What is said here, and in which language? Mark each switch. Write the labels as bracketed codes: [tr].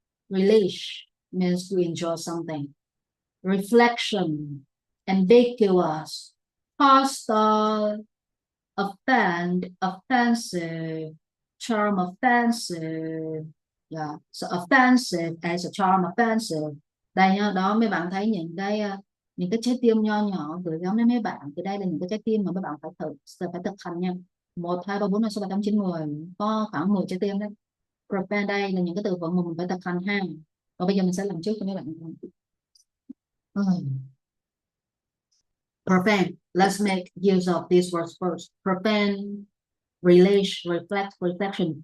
[en] Relish means to enjoy something. Reflection, ambiguous, hostile, offend, offensive, charm offensive. Yeah, so offensive as a charm offensive. [vi] Đây nha, đó mấy bạn thấy những cái trái tim nho nhỏ gửi gắm đến mấy bạn, thì đây là những cái trái tim mà mấy bạn phải thực hành nha. 1, 2, 3, 4, 5, 6, 7, 8, 9, 10, có khoảng 10 trái tim đấy. Prepare đây là những cái từ vựng mà mình phải thực hành ha. Và bây giờ mình sẽ làm trước cho mấy bạn. [en] Prevent. Let's make use of these words first. Prevent, relish, reflect, reflection.